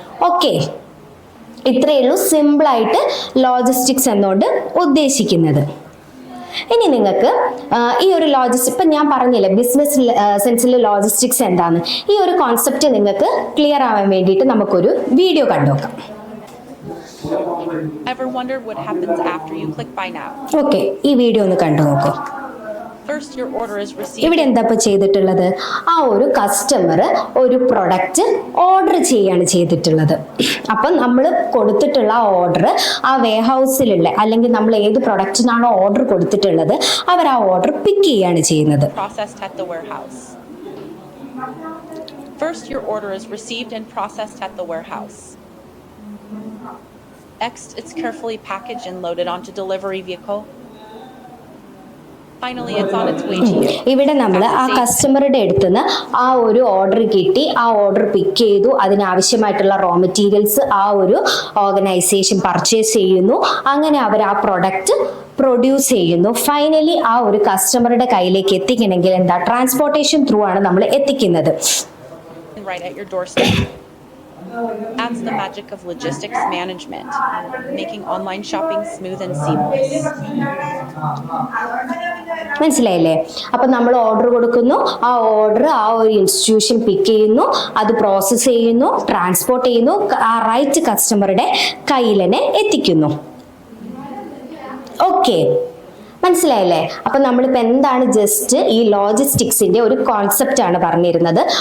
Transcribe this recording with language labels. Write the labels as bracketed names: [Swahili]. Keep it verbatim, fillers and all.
[Malayalam] Okay, ഇത്രയേ ഉള്ളൂ സിമ്പിളായിട്ട് ലോജിസ്റ്റിക്സ് എന്നുകൊണ്ട് ഉദ്ദേശിക്കുന്നത്. ഇനി നിങ്ങൾക്ക് ആ, ഈ ഒരു ലോജിസ്റ്റിക് ഇപ്പം ഞാൻ പറഞ്ഞില്ലേ ബിസിനസ് സെൻസിൽ ലോജിസ്റ്റിക്സ് എന്താന്ന്, ഈ ഒരു കോൺസെപ്റ്റ് നിങ്ങൾക്ക് ക്ലിയർ ആവാൻ വേണ്ടിയിട്ട് നമുക്കൊരു വീഡിയോ കണ്ടുനോക്കാം. [English] Ever wondered what happens after you click buy now? [Malayalam] Okay, ഈ വീഡിയോ ഒന്ന് കണ്ടു നോക്കൂ. [English] First, your order is received. [Malayalam] ഇവിടെ എന്താ ഇപ്പോൾ ചെയ്തിട്ടുള്ളത്, ആ ഒരു കസ്റ്റമർ ഒരു പ്രൊഡക്റ്റ് ഓർഡർ ചെയ്യാണ് ചെയ്തിട്ടുള്ളത്. അപ്പം നമ്മൾ കൊടുത്തിട്ടുള്ള ഓർഡർ ആ വെയർഹൗസിലുള്ള അല്ലെങ്കിൽ നമ്മൾ ഏത് പ്രൊഡക്റ്റിനാണോ ഓർഡർ കൊടുത്തിട്ടുള്ളത് അവർ ആ ഓർഡർ പിക്ക് ചെയ്യാണ് ചെയ്യുന്നത്. [English] Processed at the warehouse. First, your order is received and processed at the warehouse. Next, it's carefully packaged and loaded onto delivery vehicle. Finally, it's on its way to you. [Malayalam] ഇവിടെ നമ്മൾ ആ കസ്റ്റമറുടെ അടുത്ത് നിന്ന് ആ ഒരു order കിട്ടി, ആ order പിക്ക് ചെയ്തു, അതിനാവശ്യമായിട്ടുള്ള റോ മെറ്റീരിയൽസ് ആ ഒരു ഓർഗനൈസേഷൻ പർച്ചേസ് ചെയ്യുന്നു, അങ്ങനെ അവർ ആ പ്രൊഡക്റ്റ് പ്രൊഡ്യൂസ് ചെയ്യുന്നു. ഫൈനലി ആ ഒരു കസ്റ്റമറുടെ കയ്യിലേക്ക് എത്തിക്കണമെങ്കിൽ എന്താ, ട്രാൻസ്പോർട്ടേഷൻ ത്രൂ ആണ് നമ്മൾ എത്തിക്കുന്നത്. [English] And right at your doorstep. That's the magic of logistics management, making online shopping smooth and seamless. [Malayalam] മനസ്സിലായില്ലേ? അപ്പൊ നമ്മൾ ഓർഡർ കൊടുക്കുന്നു, ആ ഓർഡർ ആ ഒരു ഇൻസ്റ്റിറ്റ്യൂഷൻ പിക്ക് ചെയ്യുന്നു, അത് പ്രോസസ്സ് ചെയ്യുന്നു, ട്രാൻസ്പോർട്ട് ചെയ്യുന്നു, ക- ആ റൈറ്റ് കസ്റ്റമറുടെ കയ്യിൽ തന്നെ എത്തിക്കുന്നു. ഓക്കെ, മനസ്സിലായില്ലേ? അപ്പൊ നമ്മളിപ്പോ എന്താണ് ജസ്റ്റ് ഈ ലോജിസ്റ്റിക്സിന്റെ ഒരു കോൺസെപ്റ്റ് ആണ് പറഞ്ഞിരുന്നത്.